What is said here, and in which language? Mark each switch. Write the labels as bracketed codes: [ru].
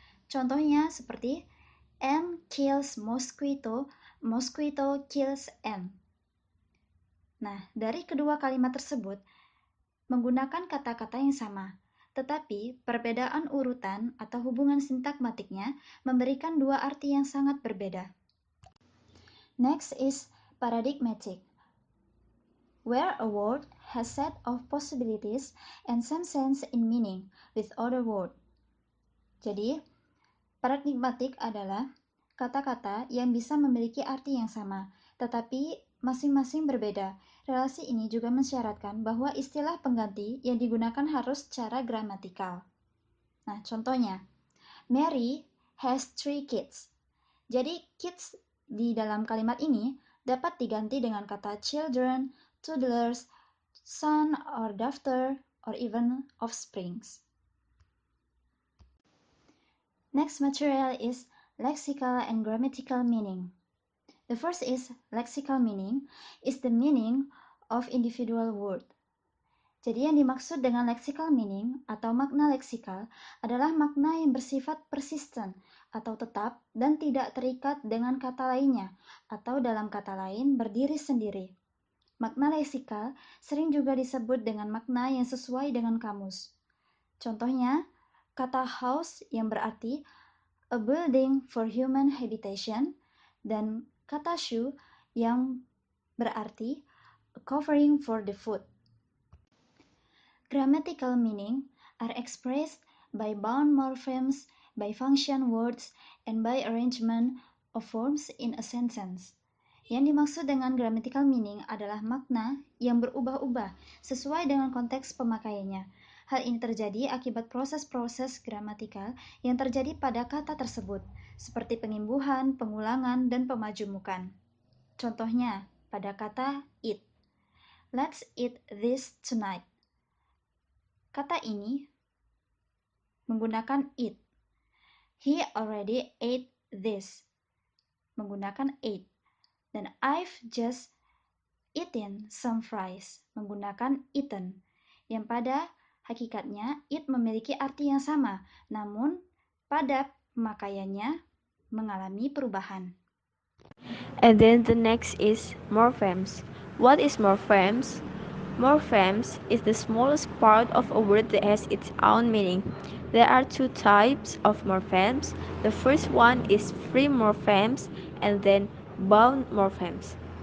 [id] Contohnya seperti [en] ant kills mosquito, mosquito kills ant. [id] Nah, dari kedua kalimat tersebut menggunakan kata-kata yang sama, tetapi perbedaan urutan atau hubungan sintagmatiknya memberikan dua arti yang sangat berbeda. [en] Next is paradigmatic, where a word has set of possibilities and some sense in meaning with other word. [id] Jadi, paradigmatik adalah kata-kata yang bisa memiliki arti yang sama, tetapi masing-masing berbeda. Relasi ini juga mensyaratkan bahwa istilah pengganti yang digunakan harus secara gramatikal. Nah, contohnya, [en] Mary has 3 kids. [id] Jadi, kids di dalam kalimat ini dapat diganti dengan kata children, toddlers, [en] son or daughter, or even offsprings. Next material is lexical and grammatical meaning. The first is lexical meaning, is the meaning of individual word. [id] Jadi yang dimaksud dengan lexical meaning atau makna leksikal adalah makna yang bersifat persisten atau tetap dan tidak terikat dengan kata lainnya atau dalam kata lain berdiri sendiri. Makna leksikal sering juga disebut dengan makna yang sesuai dengan kamus. Contohnya, kata house yang berarti [en] a building for human habitation [id] dan kata shoe yang berarti [en] a covering for the foot. Grammatical meaning are expressed by bound morphemes, by function words, and by arrangement of forms in a sentence. [id] Yang dimaksud dengan grammatical meaning adalah makna yang berubah-ubah sesuai dengan konteks pemakaiannya. Hal ini terjadi akibat proses-proses gramatikal yang terjadi pada kata tersebut, seperti pengimbuhan, pengulangan, dan pemajumukan. Contohnya, pada kata [en] eat. Let's eat this tonight. [id] Kata ini menggunakan eat. [en] He already ate this. [id] Menggunakan ate. [en] Dan I've just eaten some fries. [id] Menggunakan eaten. Yang pada hakikatnya eat memiliki arti yang sama. Namun pada pemakaiannya mengalami perubahan. [en] And then the next is morphemes. What is morphemes? Morphemes is the smallest part of a word that has its own meaning. There are two types of morphemes. The first one is free morphemes and then bound morphemes.